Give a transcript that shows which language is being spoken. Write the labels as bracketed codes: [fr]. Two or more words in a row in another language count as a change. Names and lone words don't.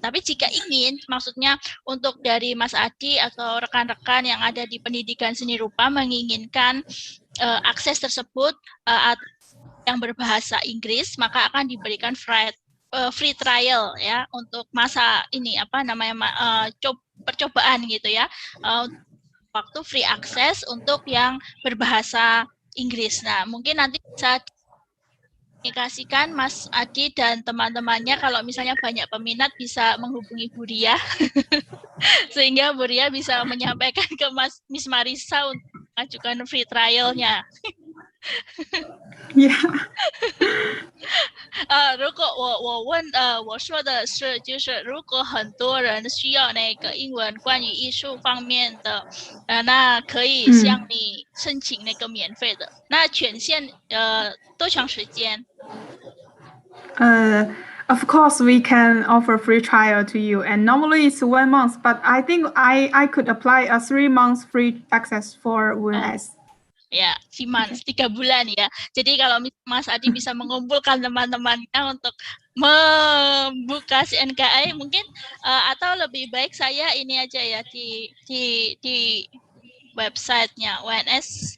[id] Tapi jika ingin, maksudnya untuk dari Mas Adi atau rekan-rekan yang ada di pendidikan seni rupa menginginkan akses tersebut yang berbahasa Inggris, maka akan diberikan [en] free trial [id] ya untuk masa ini percobaan gitu ya, waktu [en] free access [id] untuk yang berbahasa Inggris. Nah, mungkin nanti bisa komunikasikan Mas Adi dan teman-temannya, kalau misalnya banyak peminat bisa menghubungi Bu Ria sehingga Bu Ria bisa menyampaikan ke Miss Marisa untuk mengajukan [en] free trial- [id] nya. [zh] 如果我说的是，就是如果很多人需要那个英文关于艺术方面的，那可以向你申请那个免费的。那权限多长时间 [en] ？Of course, we can offer free trial to you, and normally it's 1 month. But I think I could apply a 3 months free access for UNS. [id] Ya, 3 bulan ya. Jadi kalau Mas Adi bisa mengumpulkan teman-temannya untuk membuka CNKI mungkin, atau lebih baik saya ini aja ya di websitenya UNS.